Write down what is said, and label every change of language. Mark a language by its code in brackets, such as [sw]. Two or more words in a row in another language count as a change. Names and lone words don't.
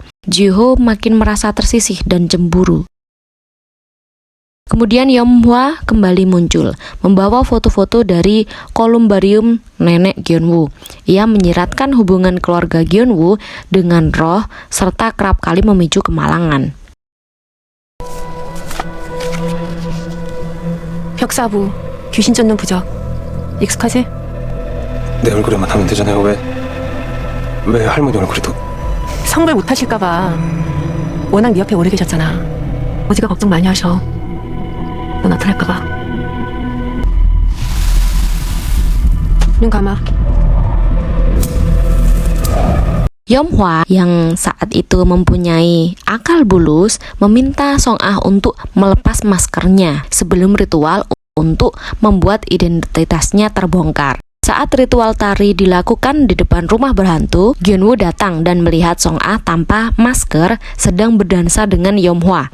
[id] Ji-ho makin merasa tersisih dan cemburu. Kemudian Yeom-hwa kembali muncul, membawa foto-foto dari kolumbarium nenek Gyun-woo. Ia menyiratkan hubungan keluarga Gyun-woo dengan roh, serta kerap kali memicu kemalangan. [ko] 부적사부, 귀신 쫓는 부적. 익숙하지? 내 얼굴에만 하면 되잖아요. 왜 할머니 얼굴에도? 성불 못하실까봐. 워낙 네 옆에 오래 계셨잖아. 어지가 걱정 많이 하셔. 너 나타날까봐. 눈 감아. [id] Yeomhwa yang saat itu mempunyai akal bulus meminta Song Ah untuk melepas maskernya sebelum ritual untuk membuat identitasnya terbongkar. Saat ritual tari dilakukan di depan rumah berhantu, Gyunwoo datang dan melihat Song Ah tanpa masker sedang berdansa dengan Yeomhwa.